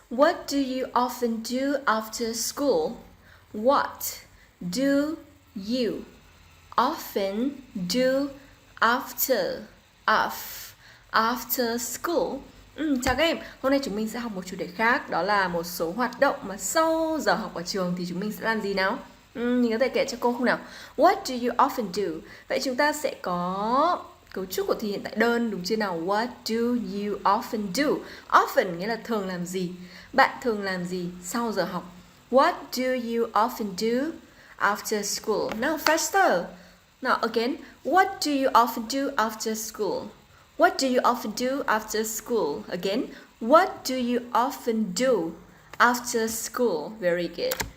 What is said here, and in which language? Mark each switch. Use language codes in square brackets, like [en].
[en] What do you often do after school? What do you often do after after school? [vi] Chào các em, hôm nay chúng mình sẽ học một chủ đề khác. Đó là một số hoạt động mà sau giờ học ở trường thì chúng mình sẽ làm gì nào? Mình có thể kể cho cô không nào? [en] What do you often do? [vi] Vậy chúng ta sẽ có cấu trúc của thì hiện tại đơn, đúng chưa nào? [en] What do you often do? Often [vi] nghĩa là thường làm gì? Bạn thường làm gì sau giờ học? [en] What do you often do after school? Now faster. Now again, what do you often do after school? What do you often do after school? Again, what do you often do after school? Very good.